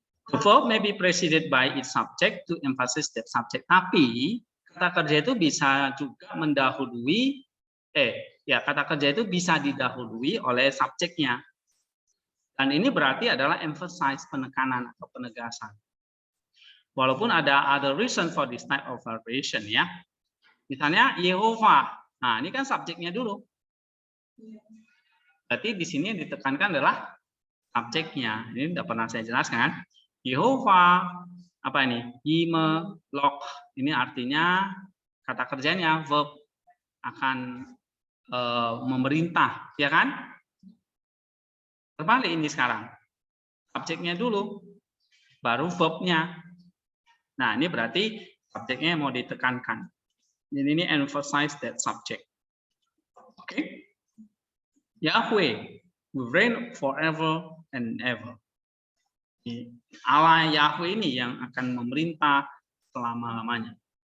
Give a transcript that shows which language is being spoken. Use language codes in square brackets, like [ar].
[en] The verb may be preceded by its subject to emphasize that subject. [id] Tapi kata kerja itu bisa juga mendahului, kata kerja itu bisa didahului oleh subjeknya. Dan ini berarti adalah emphasize, penekanan atau penegasan. Walaupun ada [en] other reason for this type of variation, ya. Misalnya Yehova. [id] Nah, ini kan subjeknya dulu. Berarti di sini yang ditekankan adalah subjeknya. Ini sudah pernah saya jelaskan. Yehova, apa ini? Yimelok. Ini artinya kata kerjanya verb akan memerintah, ya kan? Terbalik ini sekarang. Subjeknya dulu, baru verbnya. Nah, ini berarti subjeknya mau ditekankan. Jadi ini [en] emphasize that subject. [id] Oke. [en] Yahweh will reign forever and ever. [id] Allah Yahweh ini yang akan memerintah selama-lamanya.